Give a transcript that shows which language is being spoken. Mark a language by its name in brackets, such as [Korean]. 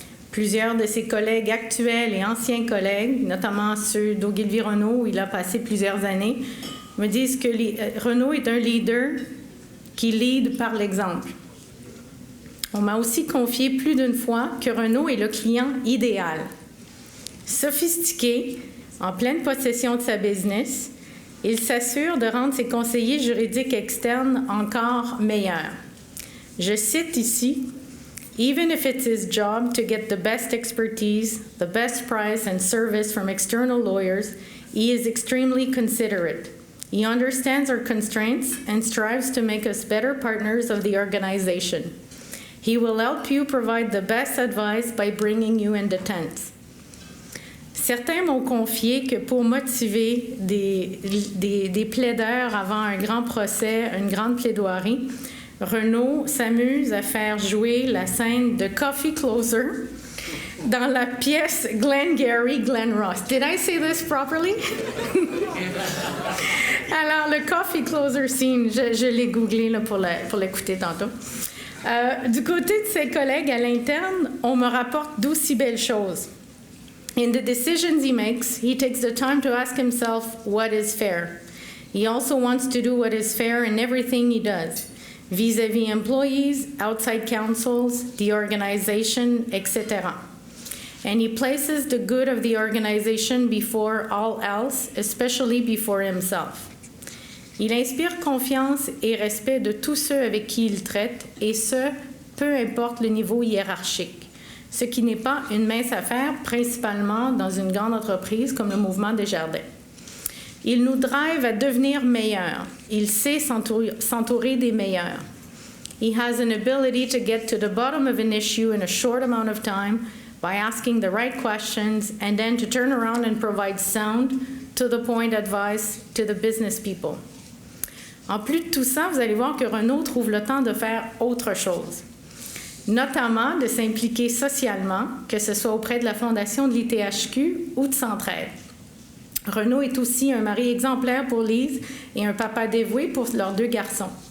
[French] Plusieurs de ses collègues actuels et anciens collègues, notamment ceux d'Ogilvy Renaud, où il a passé plusieurs années, me disent que Renaud est un leader qui lead par l'exemple. On m'a aussi confié plus d'une fois que Renaud est le client idéal. Sophistiqué, en pleine possession de sa business, il s'assure de rendre ses conseillers juridiques externes encore meilleurs. Je cite ici, [English] « Even if it's his job to get the best expertise, the best price and service from external lawyers, he is extremely considerate. He understands our constraints and strives to make us better partners of the organization. He will help you provide the best advice by bringing you in the tent. [French] » Certains m'ont confié que pour motiver des plaideurs avant un grand procès, une grande plaidoirie, Renaud s'amuse à faire jouer la scène de Coffee Closer dans la pièce Glengarry Glen Ross. [English] Did I say this properly? [French] Alors, le Coffee Closer scene, je l'ai googlé là, pour l'écouter tantôt. Du côté de ses collègues à l'interne, on me rapporte d'aussi belles choses. [English] In the decisions he makes, he takes the time to ask himself what is fair. He also wants to do what is fair in everything he does, vis-à-vis employees, outside counsels, the organization, etc. And he places the good of the organization before all else, especially before himself. [French] Il inspire confiance et respect de tous ceux avec qui il traite, et ce, peu importe le niveau hiérarchique, ce qui n'est pas une mince affaire, principalement dans une grande entreprise comme le Mouvement Desjardins. Il nous drive à devenir meilleurs. Il sait s'entourer des meilleurs. [English] He has an ability to get to the bottom of an issue in a short amount of time by asking the right questions and then to turn around and provide sound, to-the-point advice to the business people. [French] En plus de tout ça, vous allez voir que Renaud trouve le temps de faire autre chose, notamment de s'impliquer socialement, que ce soit auprès de la fondation de l'ITHQ ou de Centraide. Renaud est aussi un mari exemplaire pour Lise et un papa dévoué pour leurs 2 garçons.